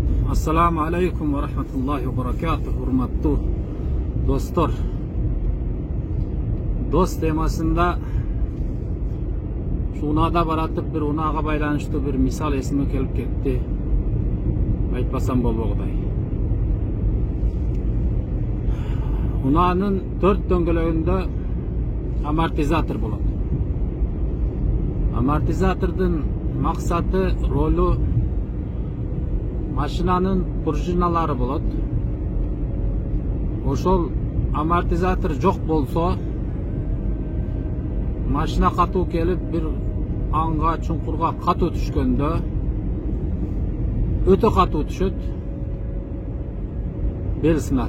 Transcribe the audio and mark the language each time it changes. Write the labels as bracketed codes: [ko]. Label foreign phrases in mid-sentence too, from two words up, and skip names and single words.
[ar] السلام عليكم ورحمة الله وبركاته. [ky] Урматтуу достор. Дос темасында шу унаада баратып бир унаага байланышты бир мисал эсиме келип кетти. Айтпасам болбогудай. Унаанын 4 дөңгөлөгүндө амортизатор болады. Amortizatörдун максаты, ролу машинанын пружиналары болот. Ошол амортизатор жок болсо, машина катуу келип бир анга чуңкурга катуу түшкөндө өтө катуу түшөт, бел сынат.